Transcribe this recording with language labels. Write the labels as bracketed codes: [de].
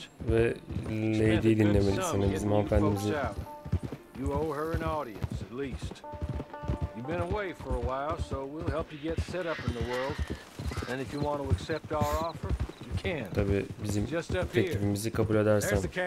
[tr] Ve Lady'yi dinlemelisin. Bizim hanımefendimizi. [en] You owe her an audience at least. You've been away for a while, so we'll help you get set up in the world. And if you want to accept our offer, you can. [tr] Tabii bizim teklifimizi kabul edersen.